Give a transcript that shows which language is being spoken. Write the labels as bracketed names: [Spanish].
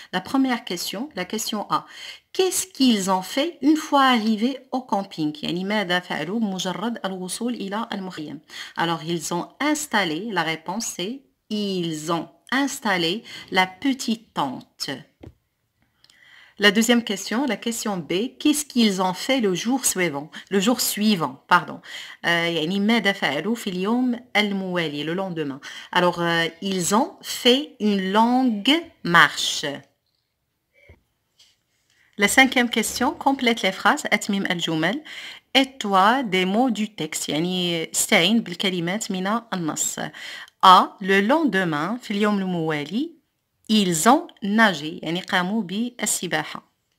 [French] La première question, la question A. Qu'est-ce qu'ils ont fait une fois arrivés au camping؟ [Arabic] يعني ماذا فعلوا بمجرد الوصول إلى المخيم. [French] Alors ils ont installé, la réponse c'est ils ont installé la petite tente. La deuxième question, la question B, qu'est-ce qu'ils ont fait le jour suivant? Le jour suivant, pardon. [Arabic] يعني ماذا فعلوا في اليوم الموالي, [French] le lendemain. Alors, ils ont fait une longue marche. La cinquième question, complète les phrases, [Arabic] أتمم الجمل. [French] Aide-toi des mots du texte, [Arabic] يعني استعين بالكلمات من النص. [French] A, le lendemain, [Arabic] في اليوم الموالي, [French] ils ont nagé, [Arabic] يعني قاموا بالسباحة.